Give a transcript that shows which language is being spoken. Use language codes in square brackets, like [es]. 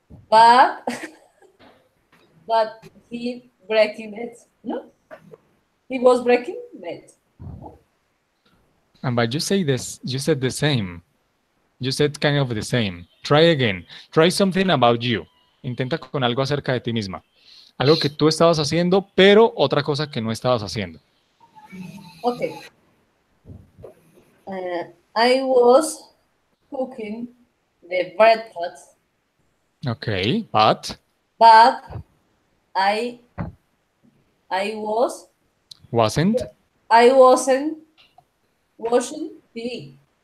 [en] But but he breaking it. No, he was breaking it. and but you say this, you said the same. You said kind of the same. Try again. Try something about you. [es] Intenta con algo acerca de ti misma. Algo que tú estabas haciendo, pero otra cosa que no estabas haciendo. [en] Okay. I was cooking the breakfast, Okay, but I I was wasn't I wasn't watching TV.